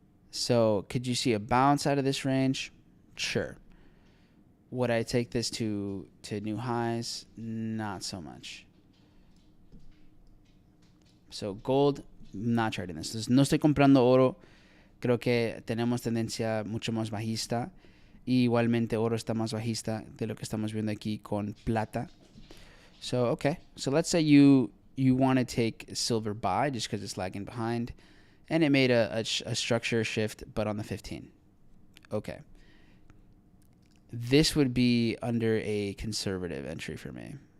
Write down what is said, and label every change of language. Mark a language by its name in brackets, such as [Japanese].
[English] So could you see a bounce out of this range? Sure. Would I take this to new highs? Not so much. So gold, not trading this. [Spanish] Entonces, no estoy comprando oro. Creo que tenemos tendencia mucho más bajista. Y igualmente oro está más bajista de lo que estamos viendo aquí con plata. [English] So, okay. So let's say you want to take silver buy just because it's lagging behind. And it made a structure shift, but on the 15. Okay. This would be under a conservative entry for me.